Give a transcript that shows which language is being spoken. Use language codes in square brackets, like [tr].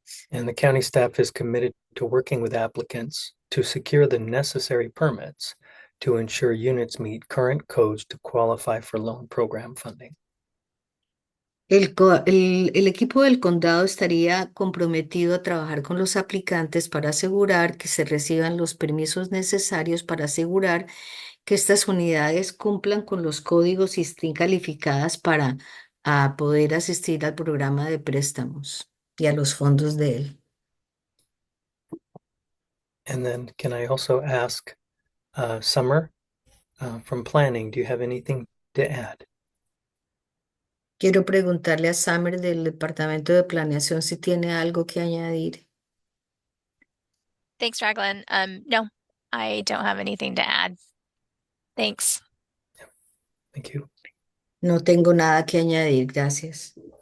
[en] And the county staff is committed to working with applicants to secure the necessary permits to ensure units meet current codes to qualify for loan program funding. [es] El equipo del condado estaría comprometido a trabajar con los aplicantes para asegurar que se reciban los permisos necesarios para asegurar que estas unidades cumplan con los códigos y estén calificadas para poder asistir al programa de préstamos y a los fondos de él. [en] And then can I also ask Summer from planning, do you have anything to add? [es] Quiero preguntarle a Summer del Departamento de Planeación si tiene algo que añadir. [en] Thanks, Raglan. No, I don't have anything to add. Thanks. Thank you. [es] No tengo nada que añadir, gracias.